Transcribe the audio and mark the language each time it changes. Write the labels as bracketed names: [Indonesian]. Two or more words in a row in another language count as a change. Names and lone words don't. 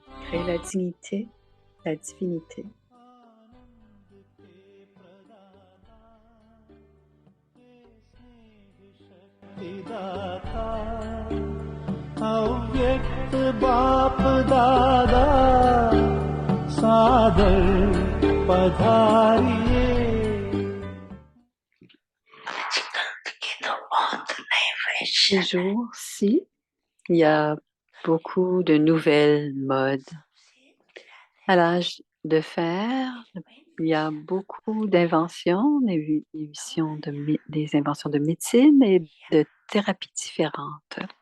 [French] célébrer la dignité, la divinité. [Hindi] दाता अव्यक्त बाप दादा सादर पधारिए [French] Ces jours-ci, il y a beaucoup de nouvelles modes. À l'âge de fer, il y a beaucoup d'inventions, des inventions de médecine et de thérapies différentes.